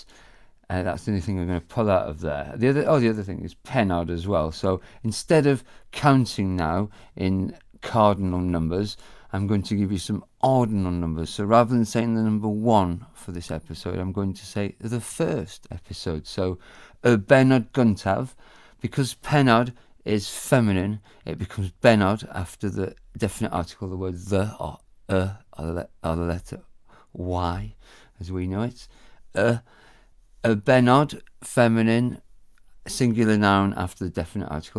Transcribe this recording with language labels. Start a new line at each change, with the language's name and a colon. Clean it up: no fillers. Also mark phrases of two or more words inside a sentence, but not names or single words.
English: That's the only thing I'm going to pull out of there. The other thing is pennod as well. So instead of counting now in cardinal numbers, I'm going to give you some ordinal numbers. So rather than saying the number 1 for this episode, I'm going to say the first episode.
Welsh: So y bennod gyntaf,
English: because pennod is feminine, it becomes bennod after the definite article, the word the or the letter Y, as we know it. A bennod, feminine, singular noun after the definite article.